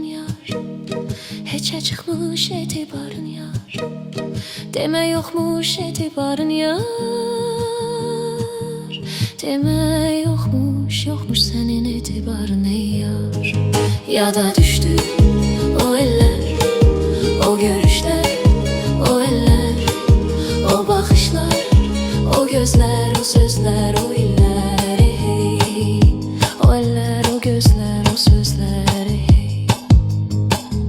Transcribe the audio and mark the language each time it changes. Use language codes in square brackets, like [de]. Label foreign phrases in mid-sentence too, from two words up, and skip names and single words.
[az] yar, Heçə çıxmış etibarın yar, Demə yoxmuş etibarın yar, Demə yoxmuş sənin etibarın ey yar. [tr] Ya da düştü o eller, o görüşler, o eller, o bakışlar, o gözler, o sözler, o iller hey. O eller, o gözler, o sözler hey.